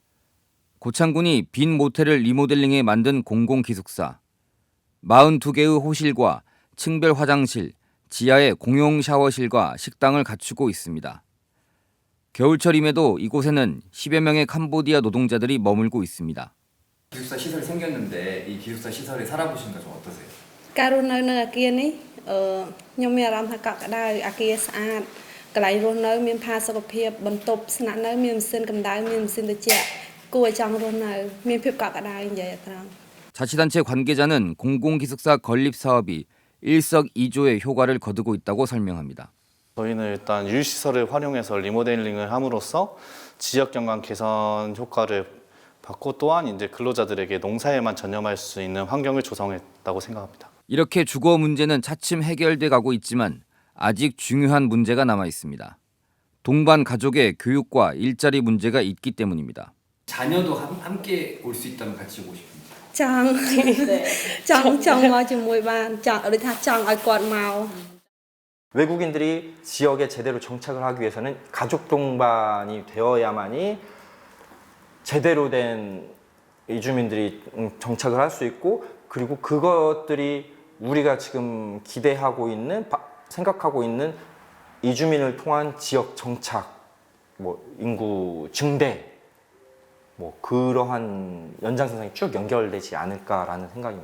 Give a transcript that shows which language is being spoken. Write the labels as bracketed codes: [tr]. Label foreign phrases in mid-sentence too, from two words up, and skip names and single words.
[ko] 고창군이 빈 모텔을 리모델링해 만든 공공기숙사, 42개의 호실과 층별 화장실, 지하에 공용 샤워실과 식당을 갖추고 있습니다. 겨울철임에도 이곳에는 10여 명의 캄보디아 노동자들이 머물고 있습니다. 기숙사 시설이 생겼는데 이 기숙사 시설에 살아보신 거 좀 어떠세요? [km] ការរស់នៅនៅអាគារនេះខ្ញុំមានអារម្មណ៍ថាកក់ក្ដៅអាគារស្អាតកន្លែងរស់នៅមានផាសុកភាពបន្ទប់ស្នាក់នៅមានម៉ាស៊ីនកម្ដៅមានម៉ាស៊ីនត្រជាក់គួរឲ្យចង់រស់នៅមានភាពកក់ក្ដៅនិយាយត្រង់ [ko] 자치단체 관계자는 공공기숙사 건립 사업이 일석이조의 효과를 거두고 있다고 설명합니다. 저희는 일단 유시설을 활용해서 리모델링을 함으로써 지역 경관 개선 효과를 받고 또한 이제 근로자들에게 농사에만 전념할 수 있는 환경을 조성했다고 생각합니다. 이렇게 주거 문제는 차츰 해결돼 가고 있지만 아직 중요한 문제가 남아 있습니다. 동반 가족의 교육과 일자리 문제가 있기 때문입니다. 자녀도 함께 올 수 있다면 같이 오고 싶습니다. [km] ចង់មកជាមួយបានចង់ដូចថាចង់ឲ្យគាត់មក [ko] 외국인들이 지역에 제대로 정착을 하기 위해서는 가족 동반이 되어야만이 제대로 된 이주민들이 정착을 할 수 있고 그리고 그것들이 우리가 지금 기대하고 있는 생각하고 있는 이주민을 통한 지역 정착, 인구 증대 그러한 연장선상이 쭉 연결되지 않을까라는 생각입니다.